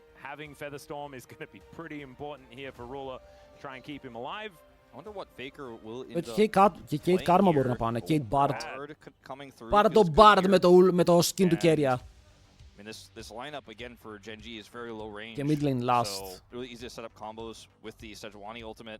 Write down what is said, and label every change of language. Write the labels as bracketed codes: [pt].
[en] having Featherstorm is going to be pretty important here for Ruler to try and keep him alive. I wonder what Faker will end [el] Και Kate Karma μπορεί να πάνε, Kate Bard. [en] coming through. [el] Πάρε το Bard με το skin του Keria. [en] I mean, this lineup again for Genji is very low range. [el] Και mid lane last. [en] So really easy to set up combos with the Sejuani ultimate.